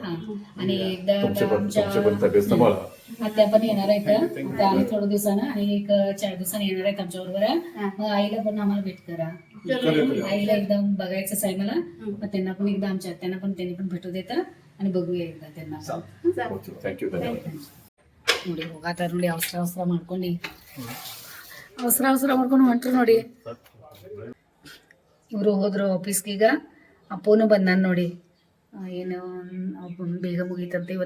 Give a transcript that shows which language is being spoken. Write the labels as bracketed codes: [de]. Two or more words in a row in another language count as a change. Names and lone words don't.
[mr] आणि एकदा तुमचे पण तब्येत सांभाळा. आत्या पण येणार आहेत आणि थोड्या दिवसानं, आणि एक 4 दिवसांनी येणार आहेत आमच्या बरोबर. मग आईला पण आम्हाला भेट करा. आईला एकदम बघायचंच आहे मला. मग त्यांना पण एकदा आमच्या आत्यांना पण त्यांनी पण भेटू देता आणि बघूया एकदा त्यांना. [en] thank you, [kn] ಧನ್ಯವಾದ. ನೋಡಿ ಹೋಗಾತಾರ ನೋಡಿ, ಅವಸರ ಮಾಡ್ಕೊಂಡು ಹೊಂಟ್ರು ನೋಡಿ. ಇವರು ಹೋದ್ರು ಆಫೀಸ್ಗೆ. ಈಗ ಅಪ್ಪನೂ ಬಂದಾನ ನೋಡಿ. ಏನು ಬೇಗ ಮುಗೀತಂತೆ ಇವತ್ತು.